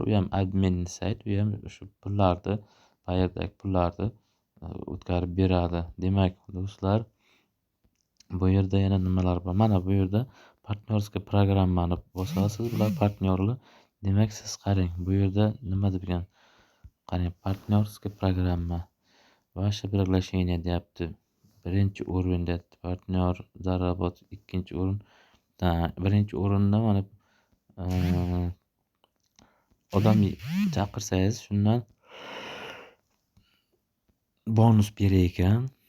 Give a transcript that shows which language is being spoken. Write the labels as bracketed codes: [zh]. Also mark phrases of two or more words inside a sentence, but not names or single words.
[uz] U ham admin sayt, u ham shu pullarni, Payerdagi pullarni o'tkazib beradi. Demak, do'stlar, bu yerda yana nimalar bor? Mana bu yerda partnyorskiy programmani bosasiz. Bular partnyorlar. Demak, siz qarang, bu yerda nima degan? Qarang, [ru] партнерский programma. Ваше приглашение deyapti. [uz] Birinchi o'rin deyapti. Partnyor Zarabot ikkinchi o'rin. Birinchi o'rinda mana odam chaqirsangiz shundan bonus berar ekan.